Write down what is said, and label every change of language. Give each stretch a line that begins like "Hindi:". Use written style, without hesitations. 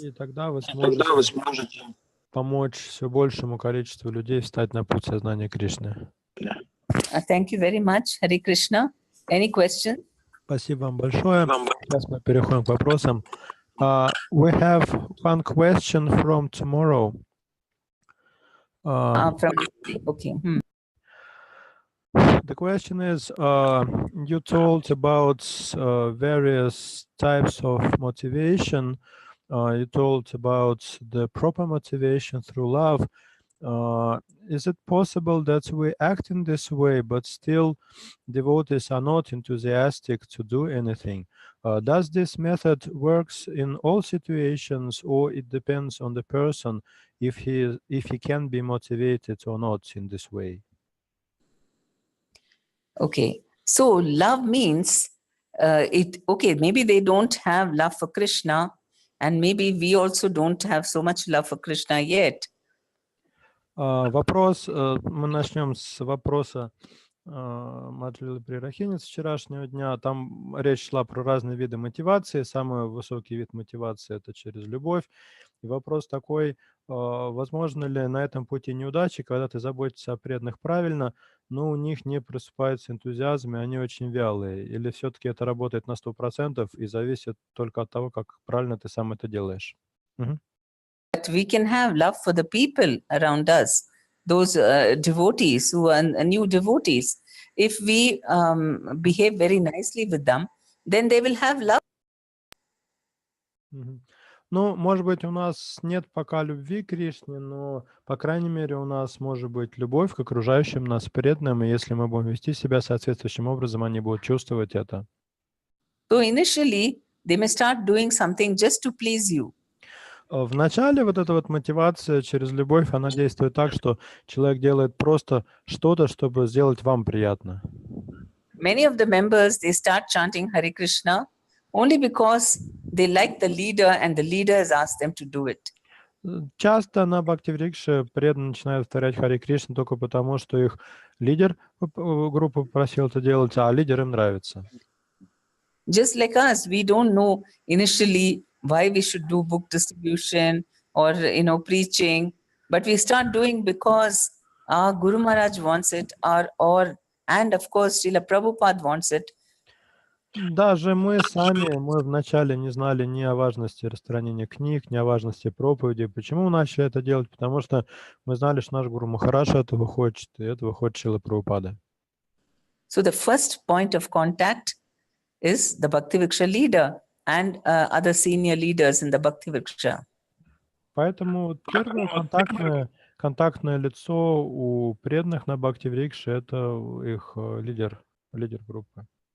Russian: И тогда вы сможете помочь все большему количеству людей встать на путь сознания Кришны.
English: Thank you very much, Hare Krishna. Any question?
Russian: Спасибо вам большое. Сейчас мы переходим к вопросам.
English: We have one question from tomorrow. Okay. The question is, you told about various types of motivation. You told about the proper motivation through love. Is it possible that we act in this way, but still devotees are not enthusiastic to do anything? Does this method works in all situations, or it depends on the person if he can be motivated or not in this way? Okay. So love means maybe they don't have love for Krishna, and maybe we also don't have so much love for Krishna yet.
Russian: Вопрос, мы начнем с вопроса, Материалы Прирахинец вчерашнего дня. Там речь шла про разные виды мотивации. Самый высокий вид мотивации – это через любовь. И вопрос такой, возможно ли на этом пути неудачи, когда ты заботишься о преданных правильно, но у них не просыпается энтузиазм, и они очень вялые? Или все-таки это работает на 100% и зависит только от того, как правильно ты сам это делаешь? Мгм.
English: That we can have love for the people around us, those devotees who are new devotees. If we behave very nicely with them, then they will have love. Мгм.
Russian: Ну, может быть, у нас нет пока любви к Кришне, но, по крайней мере, у нас может быть любовь к окружающим нас преданным, и если мы будем вести себя соответствующим образом, они будут чувствовать это.
English: So initially, they may start doing something just to please you.
Russian: В начале вот эта вот мотивация через любовь, она действует так, что человек делает просто что-то, чтобы сделать вам приятно.
English: Many of the members, they start chanting Hare Krishna only because they like the leader and the leader has asked them to do it.
Russian: Часто на Бхакти-врикше преданные начинают повторять Харе Кришна только потому, что их лидер группы попросил это делать, а лидер им нравится.
English: Just like us, we don't know initially why we should do book distribution or preaching, but we start doing because our Guru Maharaj wants it, and of course Srila Prabhupada wants it.
Russian: Даже мы сами, мы вначале не знали ни о важности распространения книг, ни о важности проповеди. Почему мы начали это делать? Потому что мы знали, что наш Гуру Махарадж этого хочет, и этого хочет Шрила Прабхупада.
English: So the first point of contact is the Bhakti Vriksha leader and other senior leaders in the Bhakti Vriksha.
Russian: Поэтому первое контактное лицо у преданных на Бхакти-врикше – это их лидер группы.